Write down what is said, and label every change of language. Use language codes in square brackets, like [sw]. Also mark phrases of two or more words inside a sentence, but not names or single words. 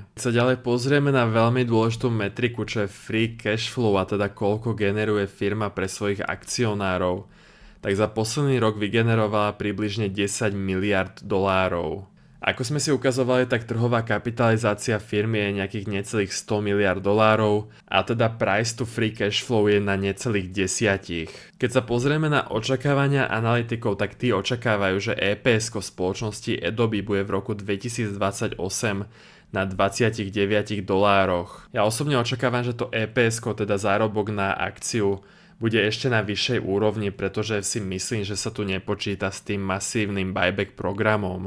[sk] Keď sa ďalej pozrieme na veľmi dôležitú metriku, čo je [en] free cash flow, [sk] a teda koľko generuje firma pre svojich akcionárov, tak za posledný rok vygenerovala približne 10 miliard dolárov. Ako sme si ukazovali, tak trhová kapitalizácia firmy je nejakých necelých 100 miliard dolárov a teda [en] price to free cash flow [sk] je na necelých 10. Keď sa pozrieme na očakávania analytikov, tak tí očakávajú, že EPS spoločnosti Adobe bude v roku 2028 na 29 dolároch. Ja osobne očakávam, že to EPS, teda zárobok na akciu, bude ešte na vyššej úrovni, pretože si myslím, že sa tu nepočíta s tým masívnym buyback programom.